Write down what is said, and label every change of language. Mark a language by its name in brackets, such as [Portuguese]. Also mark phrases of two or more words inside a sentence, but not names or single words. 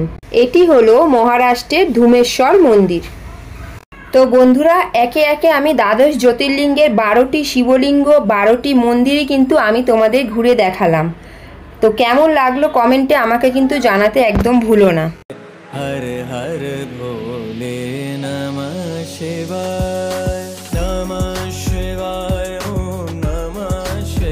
[Bangla] এটি হলো মহারাষ্ট্রের ধুমেশ্বর মন্দির। তো বন্ধুরা, একে একে আমি দ্বাদশ জ্যোতির্লিঙ্গের 12টি শিবলিঙ্গ, 12টি মন্দিরই কিন্তু আমি তোমাদের ঘুরে দেখালাম। তো কেমন লাগলো কমেন্টে আমাকে কিন্তু জানাতে একদম ভুলো না। [Sanskrit] हर हर भोले नमः शिवाय नमः शिवाय ओम नमः